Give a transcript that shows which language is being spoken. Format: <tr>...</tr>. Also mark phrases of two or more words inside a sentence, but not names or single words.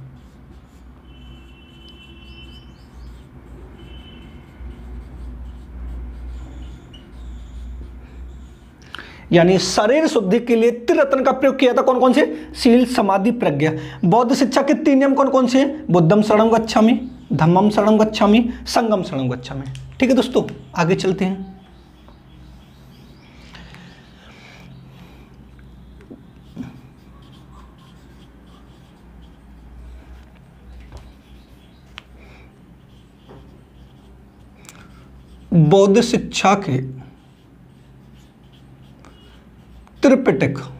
<hi>यानी शरीर शुद्धि के लिए त्रिरत्न का प्रयोग किया था। कौन कौन से? शील, समाधि, प्रज्ञा। बौद्ध शिक्षा के 3 नियम कौन कौन से हैं?</hi> <pi>बुद्धम शरणं गच्छामि, धम्मम शरणं गच्छामि, संघम शरणं गच्छामि।</pi> <hi>ठीक है दोस्तों, आगे चलते हैं। बौद्ध शिक्षा के त्रिपिटक।</hi>